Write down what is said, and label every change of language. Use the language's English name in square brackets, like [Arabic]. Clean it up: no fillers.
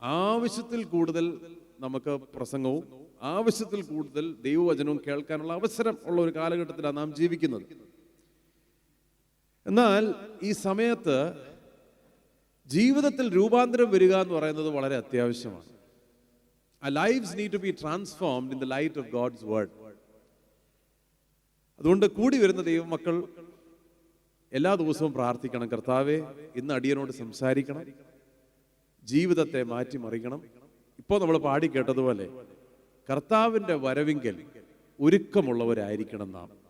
[Malayalam] ആവശ്യത്തിൽ കൂടുതൽ നമുക്ക് പ്രസംഗവും ആവശ്യത്തിൽ കൂടുതൽ ദൈവവചനവും കേൾക്കാനുള്ള അവസരം ഉള്ള ഒരു കാലഘട്ടത്തിലാണ് നാം ജീവിക്കുന്നത്. എന്നാൽ ഈ സമയത്ത് ജീവിതത്തിൽ രൂപാന്തരം വരിക എന്ന് പറയുന്നത് വളരെ അത്യാവശ്യമാണ്. [English] Our lives need to be transformed in the light of God's word. [Malayalam] അതുകൊണ്ട് കൂടി വരുന്ന ദൈവമക്കൾ എല്ലാ ദിവസവും പ്രാർത്ഥിക്കണം, കർത്താവേ ഇന്ന് അടിയനോട് സംസാരിക്കണം, ജീവിതത്തെ മാറ്റിമറിക്കണം. ഇപ്പോൾ നമ്മൾ പാടി കേട്ടതുപോലെ കർത്താവിൻ്റെ വരവിങ്കൽ ഒരുക്കമുള്ളവരായിരിക്കണം നാം.